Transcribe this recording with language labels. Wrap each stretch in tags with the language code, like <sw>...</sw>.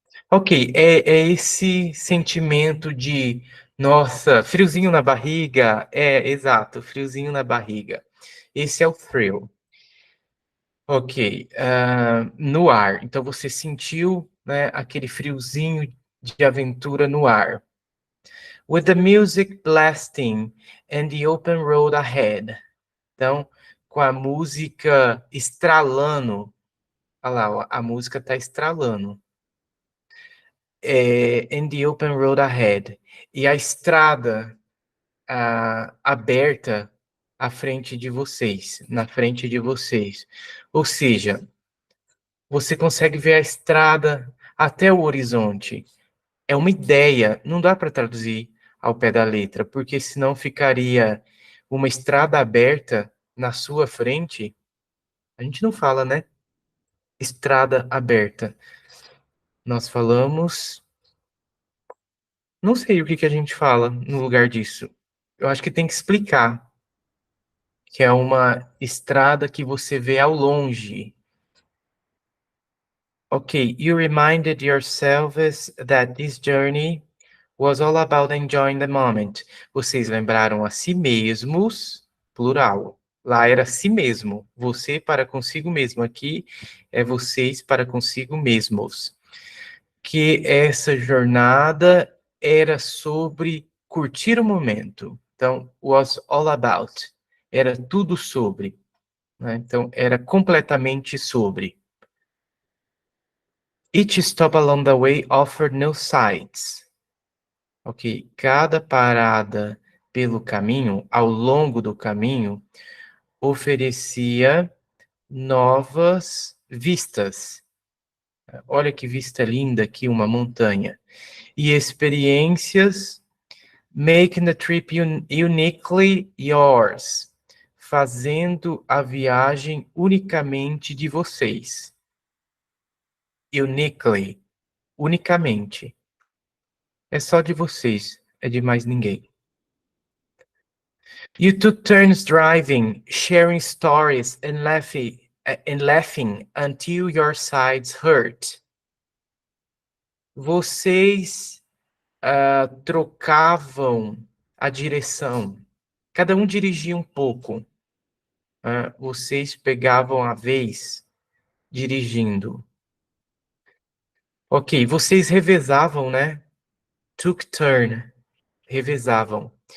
<pt>Ok, é esse sentimento de, nossa, friozinho na barriga. Exato, friozinho na barriga. Esse é o thrill. Ok, no ar. Então você sentiu, né, aquele friozinho de aventura no ar.</pt> <en>With the music blasting and the open road ahead.</en> <pt>Então, com a música estralando. Olha lá, ó, a música está estralando.</pt> <en>And the open road ahead.</en> <pt>E a estrada aberta à frente de vocês, na frente de vocês. Ou seja, você consegue ver a estrada até o horizonte. É uma ideia, não dá para traduzir ao pé da letra, porque senão ficaria uma estrada aberta na sua frente. A gente não fala, né? Estrada aberta. Nós falamos. Não sei o que a gente fala no lugar disso. Eu acho que tem que explicar que é uma estrada que você vê ao longe.</pt> <en>Ok, you reminded yourselves that this journey was all about enjoying the moment.</en> <pt>Vocês lembraram a si mesmos, plural. Lá era si mesmo, você para consigo mesmo. Aqui é vocês para consigo mesmos. Que essa jornada era sobre curtir o momento. Então, was all about. Era tudo sobre. Né? Então, era completamente sobre.</pt> <en>Each stop along the way offered new sights.</en> <pt>Ok, cada parada pelo caminho, ao longo do caminho, oferecia novas vistas. Olha que vista linda aqui, uma montanha. E experiências,</pt> <en>making the trip uniquely yours,</en> <pt>fazendo a viagem unicamente de vocês. Uniquely, unicamente. É só de vocês, é de mais ninguém.</pt> <en>You took turns driving, sharing stories and laughing until your sides hurt.</en> <pt>Vocês trocavam a direção. Cada um dirigia um pouco. Vocês pegavam a vez dirigindo. Ok, vocês revezavam, né? Took turn, revezavam.</pt>